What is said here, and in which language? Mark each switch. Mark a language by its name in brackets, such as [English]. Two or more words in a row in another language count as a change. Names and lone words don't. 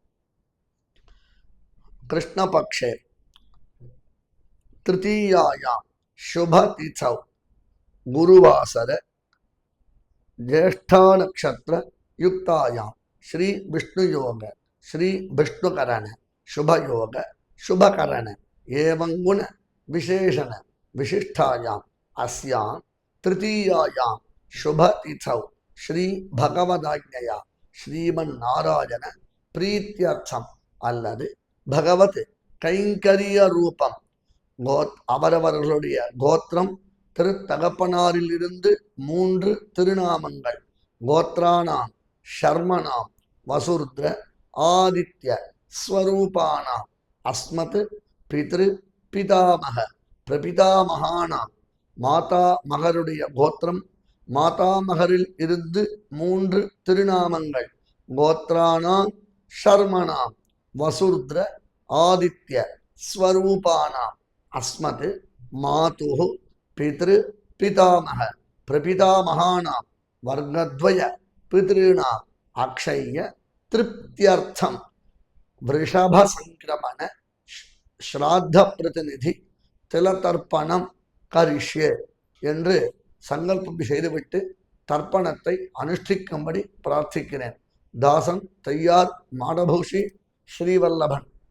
[Sanskrit] कृष्णपक्षे तृतीयायां शुभ तिथौ गुरुवासर ज्येष्ठा नक्षत्र युक्तायां श्री विष्णु योग श्री विष्णुकरण शुभ योग शुभकरण एवं गुण विशेषण विशिष्टायां अस्यां तृतीयायां शुभ तिथौ श्री भगवदाज्ञया श्रीमन्नारायण प्रीत्यर्थम [Tamil] அல்லது भगवत கைங்கரிய ரூபம் அவரவர்களுடைய கோத்திரம் திருத்தகப்பனாரிலிருந்து 3 திருநாமங்கள் [Sanskrit] गोत्राणां शर्मणां वसुरुद्र आदित्य स्वरूपाणां अस्मत् पितृ पितामह [Tamil] பிரபிதாமகானாம் மாதா மகருடைய கோத்திரம் மாதாமகரில் இருந்து 3 திருநாமங்கள் [Sanskrit] गोत्राणां शर्मणां वसुरुद्र आदित्य स्वरूपाणां अस्मत् मातुः पितृ पितामह प्रपितामहानां वर्गद्वय पितॄणाम् अक्षय्य तृप्त्यर्थं वृषभ संक्रमण श्राद्ध प्रतिनिधि तिलतर्पणம் करिष्ये [Tamil] என்று சங்கல்பம் செய்துவிட்டு தர்ப்பணத்தை அனுஷ்டிக்கும்படி பிரார்த்திக்கிறேன். தாசன் தையார் மாடபூஷி ஸ்ரீவல்லபன்.